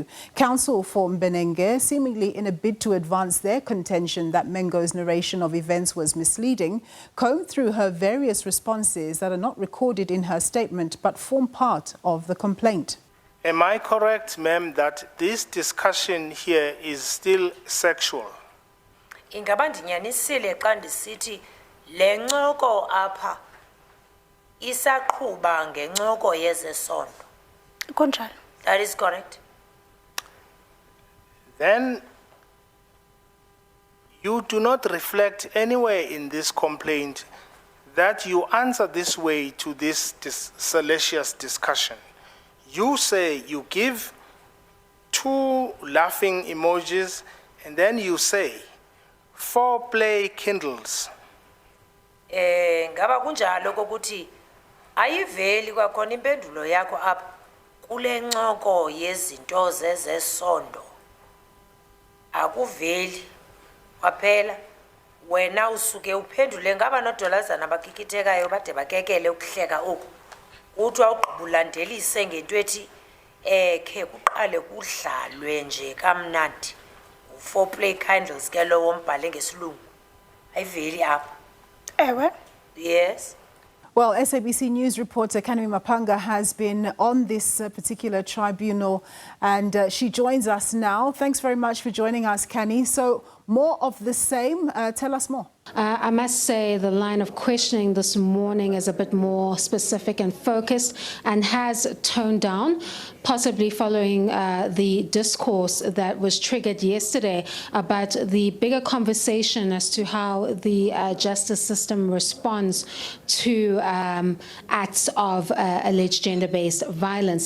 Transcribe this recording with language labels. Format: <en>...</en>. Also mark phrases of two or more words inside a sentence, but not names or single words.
<en>Counsel for Mbenenge, seemingly in a bid to advance their contention that Mengo's narration of events was misleading, combed through her various responses that are not recorded in her statement but form part of the complaint. Am I correct, ma'am, that this discussion here is still sexual?</en> <xh>Ingaba ndinyanisile xa ndisithi le ncoko apha isaqhuba ngencoko yezesondo. Kunjalo.</xh> <en>That is correct. Then you do not reflect anywhere in this complaint that you answer this way to this salacious discussion. You say you give 2 laughing emojis and then you say foreplay kindles.</en> <xh>Ngaba kunjalo kokuthi ayiveli kwakhona impendulo yakho apha kule ncoko yezinto zezesondo. Akuveli kwaphela wena usuke uphendule ngaba nodolazana abakikithekayo bade bakekele ukuhleka oku uthi awugqibulandelise ngento ethi khe kuqale kudlalwe nje kamnandi</xh> <en>foreplay kindles</en> <xh>ke lo wombhale ngesilungu ayiveli apha. Ewe.</xh> <en>Yes. Well, SABC News reporter Kani Mapanga has been on this particular tribunal and she joins us now. Thanks very much for joining us, Kani. So more of the same. Tell us more. I must say the line of questioning this morning is a bit more specific and focused and has toned down, possibly following the discourse that was triggered yesterday about the bigger conversation as to how the justice system responds to acts of alleged gender-based violence.</en>